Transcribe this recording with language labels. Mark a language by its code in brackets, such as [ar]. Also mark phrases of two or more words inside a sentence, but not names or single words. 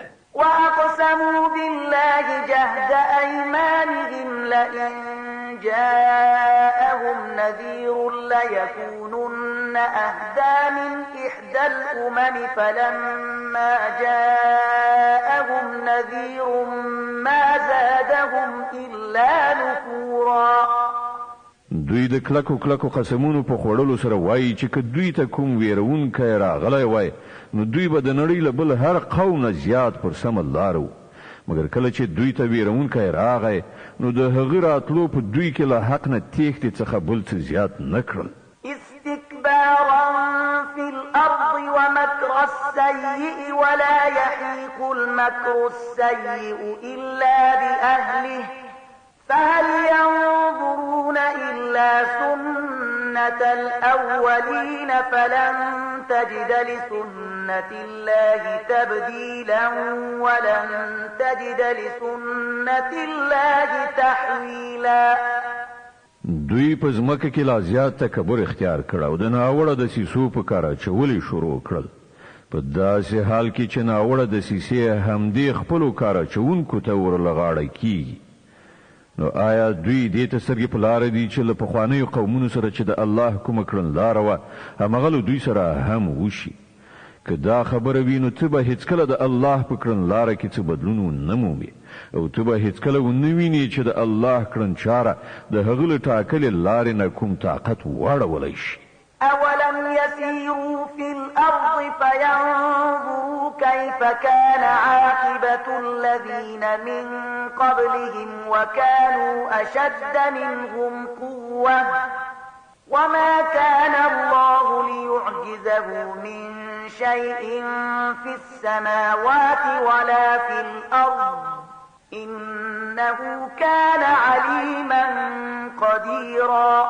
[ar] وأقسموا بالله جهد أيمانهم لئن جاءهم نذير ليكونن أهدى من إحدى الأمم فلما جاءهم نذير ما زادهم إلا نفورا [ps] دوی د کلکو قسمونو په خوړلو سره وایي چې که دوی ته کوم ویرونکی راغلی وای نو دوی به د نړۍ له بل هر قوم نه زیات پر سمه لاره وو مګر کله چې دوی ته ویرونکی راغی نو د هغه راتلو په دوی کې له حق نه تېښتې څخه بل څه زیات نه کړل [ar] استكبارا في الأرض ومكر السيء ولا يحيق المكر السيء إلا بأهله فهل ينظرون إلا سنة الأولين فلن تجد لسنة الله تبديلا ولن تجد لسنة الله تحويلا [ps] دوی په ځمکه کې لا زیات تکبر اختیار کړ او د ناوړه دسیسو په کار اچولې شروع کړل په داسې حال کې چې ناوړه دسیسې همدې خپلو کار اچوونکو ته ورلغاړه کیږي نو آیا دوی دې ته سترګې په لاره دي چې له پخوانیو قومونو سره چې د الله کومه کړنلاره وه هماغه له دوی سره هم وشي که دا خبره وي نو ته به هیڅکله د الله په کړنلاره کې څه بدلون ونه مومې او ته به هیڅکله ونه وینې چې د الله کړنچاره د هغه له ټاکلې لارې نه کوم طاقت واړولی شي [ar] أولم يسيروا في الأرض فينظروا كيف كان عاقبة الذين من قبلهم وكانوا أشد منهم قوة وما كان الله ليعجزه من شيء في السماوات ولا في الأرض إنه كان عليما قديرا